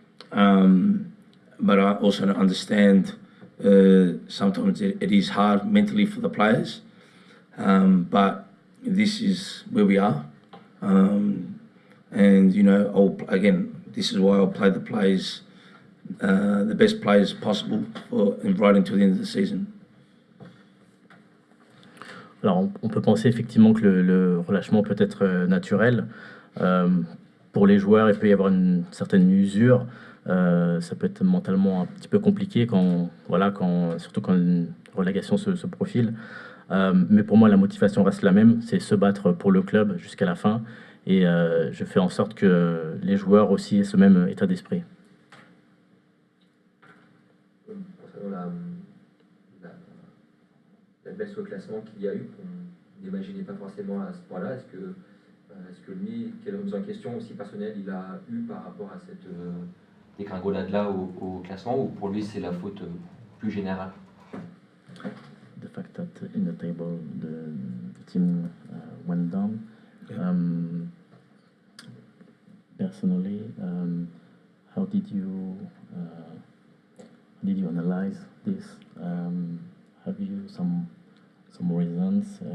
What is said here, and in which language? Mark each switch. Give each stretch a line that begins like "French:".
English: But I also understand sometimes it is hard mentally for the players, but this is where we are. And this is why I'll play the players, the best players possible right until the end of the season.
French: Alors, on peut penser effectivement que le relâchement peut être naturel. Pour les joueurs, il peut y avoir une certaine usure. Ça peut être mentalement un petit peu compliqué surtout quand une relégation se profile. Mais pour moi, la motivation reste la même, c'est se battre pour le club jusqu'à la fin. Et je fais en sorte que les joueurs aussi aient ce même état d'esprit. Concernant la baisse au classement qu'il y a eu, qu'on n'imaginait pas forcément à ce point-là, est-ce que lui, quelle remise en question aussi personnelle il a eu par rapport à cette dégringolade-là au classement, ou pour lui c'est la faute plus générale?
English: The fact that in the table the team went down. Yeah. Personally, how did you analyze this? Have you some reasons?